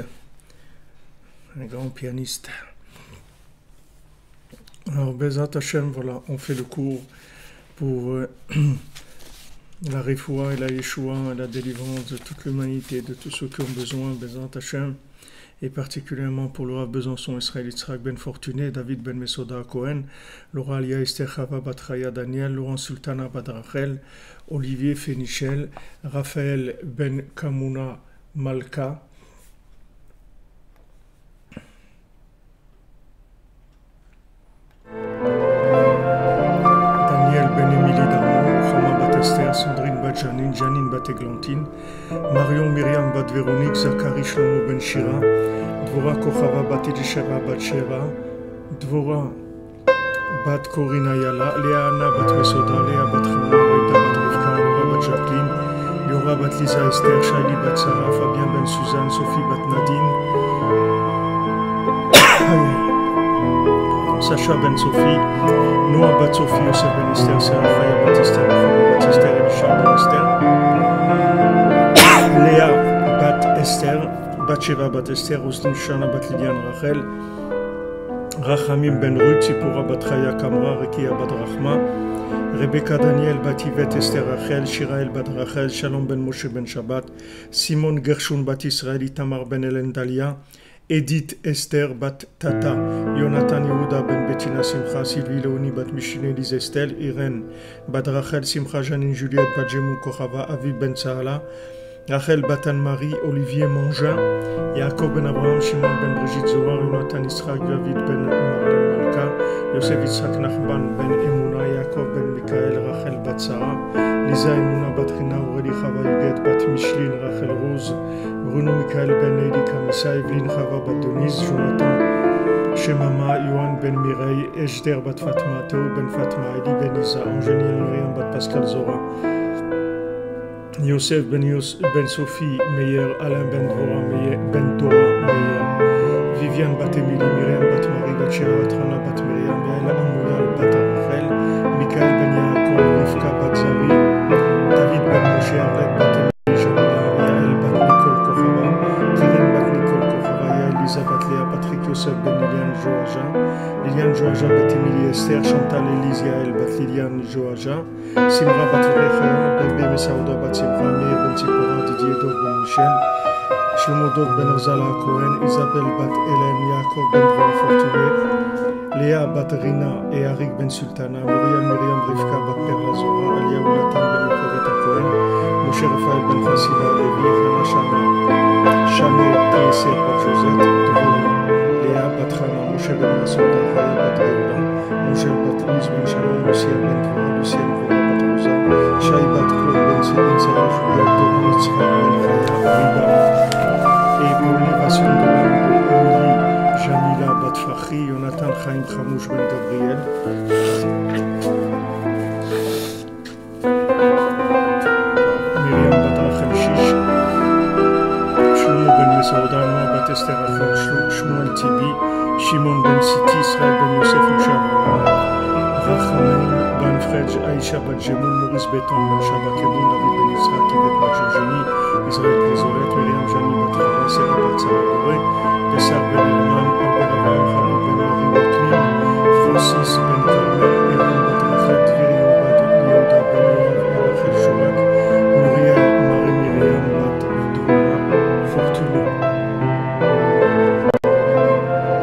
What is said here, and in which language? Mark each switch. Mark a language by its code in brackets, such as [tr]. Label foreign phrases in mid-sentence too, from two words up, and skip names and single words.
[fr] Un grand pianiste. Alors, [he] בעזרת השם, [fr] voilà, on fait le cours pour la Refoua et la Yeshua, la délivrance de toute l'humanité, de tous ceux qui ont besoin, [he] בעזרת השם, [fr] et particulièrement pour le Rav Besançon, Israël Yitzhak Ben Fortuné, David Ben Mesoda Cohen, Laura Alia Esther Chava Batraya Daniel, Laurent Sultana Badrachel, Olivier Fénichel, Raphaël Ben Kamuna Malka, Sandrine Bat Janine, Janine Bat Eglantine, Marion Myriam Bat Véronique, Zachary Shlomo Ben Shira, Dvora Kochava Bat Elisheva Bat Sheva, Dvora Bat Corina Yala, Léa Anna Bat Mesoda, Léa Bat Chana, Rita Bat Rivka, Laura Bat Jacqueline, Yora Bat Lisa Esther, Shaili Bat Sarah, Fabien Ben Suzanne, Sophie Bat Nadine, Sacha Ben Sophie, Noah Bat Sophie, Yosef Ben Esther, Sarah Faya Bat Esther, Esther Elisha Ben Esther, Léa Bat Esther, Batsheva Bat Esther, Rustin Shana Bat Lidiane Rachel, Rachamim Ben Ruth, Sipura Bat Chaya Kamra, Rekia Bat Rachma, Rebecca Daniel Bat Yvette Esther Rachel, Shirael Bat Rachel, Shalom Ben Moshe Ben Shabbat, Simon Gershon Bat Israël, Itamar Ben Helen Dalia, Edith Esther Bat Tata, Jonathan Yehuda Ben Bettina Simcha, Sylvie Leoni Bat Micheline Elise Estelle, Irène Bat Rachel Simcha, Janine Juliette Bat Jemou Kochava, Avi Ben Sahala, Rachel Bat Anne-Marie, Olivier Mangin, Yaakov Ben Abraham, Shimon Ben Brigitte Zohar, Jonathan Israq, David Ben Marlon Malka, Yosef Yitzhak Nachman Ben Emuna, Yaakov Ben Mikael, Rachel Bat Sarah, Lisa Emuna Bat Rina, Aurélie Chava Yuget Bat Micheline, Rachel Rose, Bruno Michael Ben Eli Kamissa, Evelyne Chava Bat Denise, Jonathan Shemama, Yohan Ben Mireille, Ejder Bat Fatma, Théo Ben Fatma, Eli Ben Isa, Angéline Myriam Bat Pascal Zora, Yosef Ben Sophie Meyer, Alain Ben Dvora Meyer, Ben Dora Meyer, Viviane Bat Emily, Myriam Bat Marie, Bat Shira Bat Rana Bat Myriam, Yael Amouyal Bat Rachel, Michael Ben Yaakov, Rivka Bat Zari, David Ben Moshe Arlet Bat Emily, Jamila, Yael Bat Nicole Kochava, Keren Bat Nicole Kochava, Yael Lisa Bat Léa, Patrick Yosef Ben Liliane Joaja, Liliane Joaja Bat Emily Esther, Chantal Elise Yael Bat Liliane Joaja, Simra Bat Recha, Bébé Messaouda Bat Simra, Meir Ben Tzipora, Didier Dov Ben Michel, Shlomo Dov Ben Arzala Cohen, Isabelle Bat Hélène, Yaakov Ben Dvora Fortuné, Léa Bat Rina et Arik Ben Sultana, Myriam Rivka Bat Perla Zora, Alia Ulatan Ben Nikoreta Cohen, Moshe Raphaël Ben Chassiba Levi, Hana Shana, Shane Tresser Bat Josette, Dvora, Léa Bat Chana, Moshe Ben Masouda, Chaya Bat Reouda, Moshe Bat Louise Ben Shalom, Lucien Ben Dvora, Lucien Dvora Bat Rosa, Shai Bat Claude Ben Zidin Sarah, Julia Dvora, Yitzhak Ben Chaya, Riba, et pour l'élévation de l'âme de Emily Jamila Bat Fahri, Jonathan Chaim Chamouch Ben Gabriel, Myriam Bat Rachel Shish, Shlomo Ben Mesaouda, Noah Bat Esther Rachel, Shmuel Tibi, Shimon Ben Siti, Israël Ben Yosef Moshe Avraham, Rachamim Ben Fredj, Aïcha Bat Jemou, Maurice Béton Ben Shabbat Kebon, David Ben Yitzhak, Yvette Bat Georgini, Israël Grisolet, Myriam Jani Bat Chava, Sarah Bat Sarah Boré, Pessar Ben Elman, Albert Avraham, Chabi Ben Marie Watmin, Francis Ben Carmel, Eran Bat Rachel, Tviri Bat Yehuda Ben Yoav, Rachel Shorak, Muriel Marie Myriam Bat Dvora Fortuné.